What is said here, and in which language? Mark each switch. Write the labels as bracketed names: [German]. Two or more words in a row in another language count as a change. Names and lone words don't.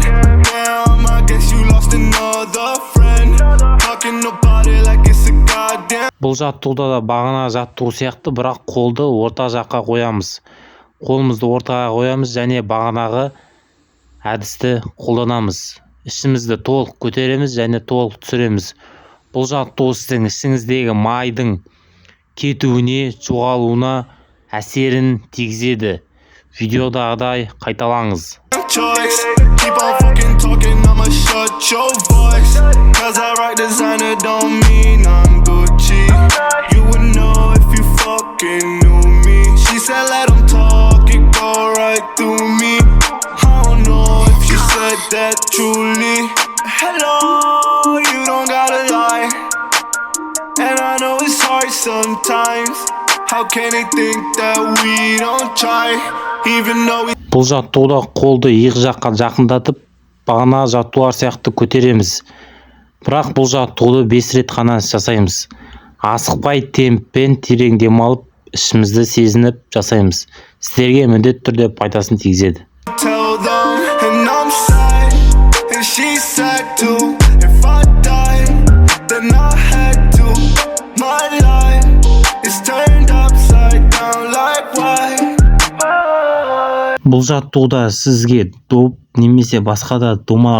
[English] Damn, I guess you lost another friend. Talking about it like it's a goddamn. [Kazakh] Бұл жаттығуда да бағана жаттығу сияқты, бірақ қолды орта жаққа қоямыз. Қолымызды ортаға қоямыз және бағанағы әдісті қолданамыз. Ішімізді толық көтереміз және толық түсіреміз. Бұл жаттығу сіздің ішіңіздегі майдың кетуіне, жоғалуына әсерін тигізеді. Видеодағыдай қайталаңыз. [English] Keep on fucking talking, I'ma shut your voice. Cause I rock designer don't mean I'm Gucci. You would know if you fucking knew me. She said let him talk, it go right through me. I don't know if she said that truly. Hello, you don't gotta lie. And I know it's hard sometimes. How can they think that we don't try? [Kazakh] Бұл жаттығуда қолды иық жаққа жақындатып, бағана жаттығулар сияқты көтереміз. Бірақ бұл жаттығуды 5 рет қана жасаймыз. Асықпай, темппен терең демалып, ішімізді сезініп жасаймыз. Сіздерге міндетті түрде пайдасын тигізеді. Бұл жаттығуда сізге доп немесе басқа да домалақ